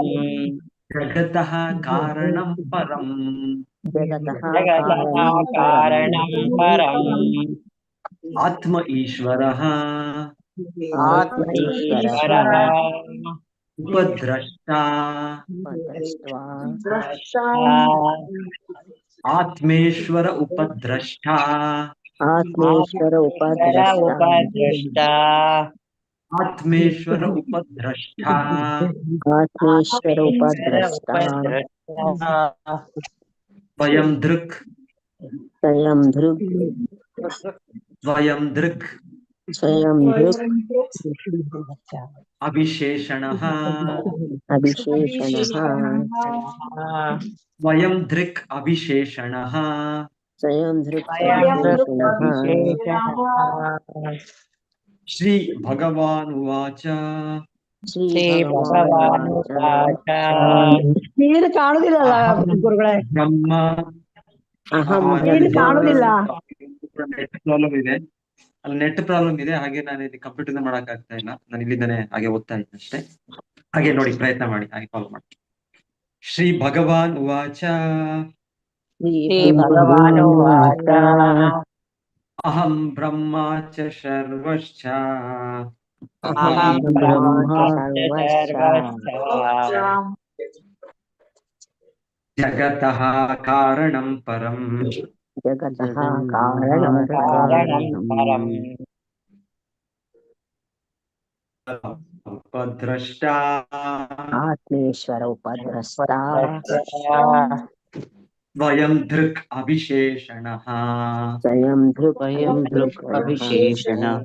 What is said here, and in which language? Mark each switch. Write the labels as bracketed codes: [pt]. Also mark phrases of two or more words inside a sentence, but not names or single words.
[sa] ಜಗತಃ ಕಾರಣಂ ಪರಂ ಜಗತಃ ಜಗತಃ ಕಾರಣಂ ಕಾರಣಂ ಪರಂ ಪರಂ ಆತ್ಮ ಈಶ್ವರಃ ಆತ್ಮ ಈಶ್ವರಃ ಉಪದ್ರಷ್ಟ ದೃಷ್ಟ್ವಾ ಆತ್ಮೇಶ್ವರ ಉಪದ್ರಷ್ಟ ಆತ್ಮೇಶ್ವರ ಉಪದ್ರಷ್ಟ ಉಪದೃಷ್ಟ ಆತ್ಮೇಶ್ವರ ಉಪದ್ರಷ್ಟ ಆತ್ಮೇಶ್ವರ ಉಪದ್ರಷ್ಟ ಸ್ವಯಂ ದೃಕ್ ಸ್ವಯಂ ದೃಕ್ ಸ್ವಯಂ ದೃಕ್ ಸ್ವಯಂ ದೃಕ್ ಅವಿಶೇಷಣಃ ಅವಿಶೇಷಣಃ ಸ್ವಯಂ ದೃಕ್ ಅವಿಶೇಷಣಃ ಸ್ವಯಂ ದೃಕ್ ಅವಿಶೇಷಣಃ ಶ್ರೀ ಭಗವಾನ್ ಉವಾಚ ಶ್ರೀ ಶ್ರೀ ಭಗವಾನುವಾಚ ಭಗವಾನುವಾಚ [kn] ನೀರು ಕಾಣುದಿಲ್ಲಲ್ಲ ಗುರುಗಳೇ [sa] ಬ್ರಹ್ಮ ಅಹಂ [kn] ನೀನು ಕಾಣುದಿಲ್ಲ. [en] net problem [kn] ಇದೆ, ಅಲ್ಲಿ [en] net problem [kn] ಇದೆ. ಹಾಗೆ ನಾನು ಇಲ್ಲಿ ಕಂಪ್ಯೂಟರ್ ಮಾಡಕ್ ಆಗ್ತಾ ಇಲ್ಲ. ನಾನು ಇಲ್ಲಿಂದಾನೆ ಹಾಗೆ ಓದ್ತಾ ಇದ್ದೆ ಅಷ್ಟೇ. ಹಾಗೆ ನೋಡಿ, ಪ್ರಯತ್ನ ಮಾಡಿ, ಹಾಗೆ ಫಾಲೋ ಮಾಡಿ. [sa] ಶ್ರೀ ಭಗವಾನ್ ಉವಾಚ ಶ್ರೀ ಭಗವಾನುವಾಚ ಅಹಂ ಬ್ರಹ್ಮ ಚ ಸರ್ವಶ್ಚ ಅಹಂ ಬ್ರಹ್ಮ ಸರ್ವಶ್ಚ ಜಗತಃ ಕಾರಣಂ ಪರಂ ಜಗತಃ ಕಾರಣಂ ಕಾರಣಂ ಪರಂ ಉಪದ್ರಷ್ಟ ಆತ್ಮೇಶ್ವರ ಉಪದ್ರಷ್ಟ ಸ್ವಯಂ ದೃಕ್ ಅವಿಶೇಷಣಃ ಸ್ವಯಂ ದೃಕ್ ಅವಿಶೇಷಣಃ.